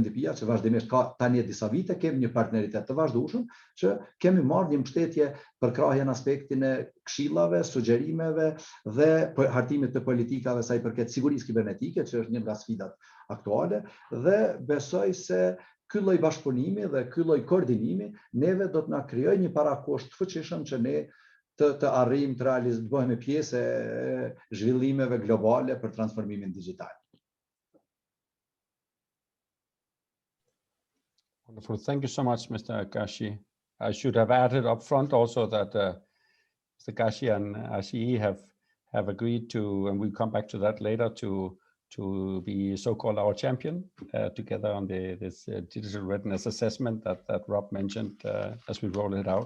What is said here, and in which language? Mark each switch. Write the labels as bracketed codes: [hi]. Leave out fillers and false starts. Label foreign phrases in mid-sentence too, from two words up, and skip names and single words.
[sq] UNDP-ja, që vazhdimisht ka tani disa vite kemi një partneritet të vazhdueshëm që kemi marrë një mbështetje për krahjen aspektin e këshillave, sugjerimeve dhe hartimit të politikave sa i përket sigurisë kibernetike, që është një nga sfidat aktuale, dhe besoj se ky lloj bashkëpunimi dhe ky lloj koordinimi neve do të na krijojë një parakusht të fuqishëm që ne të arrijmë të bëhemi pjesë e zhvillimeve globale për transformimin digjital. [en] Wonderful. Thank you so much, Mr. Gashi. I should have added up front also that Mr. Gashi and AShI have agreed to, and we'll come back to that later, to be so-called our champion together on this digital readiness assessment that Rob mentioned as we roll it out.